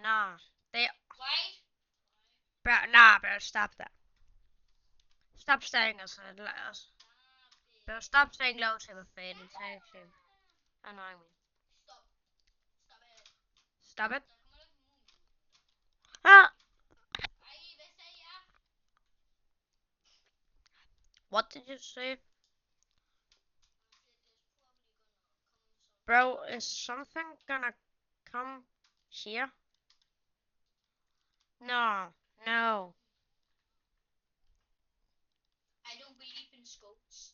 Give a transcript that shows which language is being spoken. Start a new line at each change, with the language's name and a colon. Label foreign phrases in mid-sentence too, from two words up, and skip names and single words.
English: Nah. They. Why? Bro, stop that. Stop staring us. Bro, stop saying low to my face. It's actually annoying me. Stop. Stop it. Stop it.
Danish: Der kommer ikke nogen. Ah. Ej, hvad sagde jeg?
English: What did you say? There's probably gonna come some. Bro, is something gonna come here? No. No. I don't believe in ghosts.